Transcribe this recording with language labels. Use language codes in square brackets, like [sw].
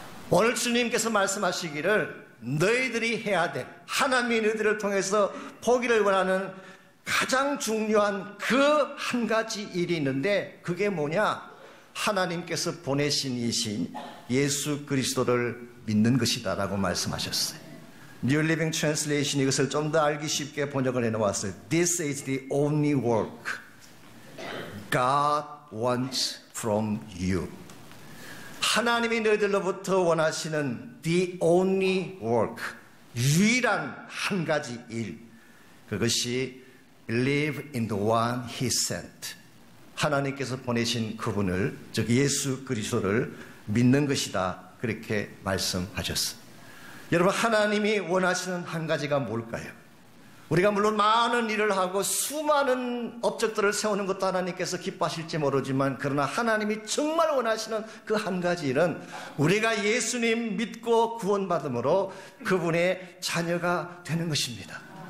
[ko] 오늘 주님께서 말씀하시기를 너희들이 해야 될, 하나님이 너희들을 통해서 보기를 원하는 가장 중요한 그 한 가지 일이 있는데 그게 뭐냐? 하나님께서 보내신 이신 예수 그리스도를 믿는 것이다 라고 말씀하셨어요. New Living Translation 이것을 좀 더 알기 쉽게 번역을 해놓았어요. [en] This is the only work God wants from you. [ko] 하나님이 너희들로부터 원하시는 the only work, 유일한 한 가지 일, 그것이 [en] believe in the one he sent. [ko] 하나님께서 보내신 그분을, 즉 예수 그리스도를 믿는 것이다, 그렇게 말씀하셨어요. 여러분, 하나님이 원하시는 한 가지가 뭘까요? 우리가 물론 많은 일을 하고 수많은 업적들을 세우는 것도 하나님께서 기뻐하실지 모르지만, 그러나 하나님이 정말 원하시는 그 한 가지 일은 우리가 예수님 믿고 구원받음으로 그분의 자녀가 되는 것입니다.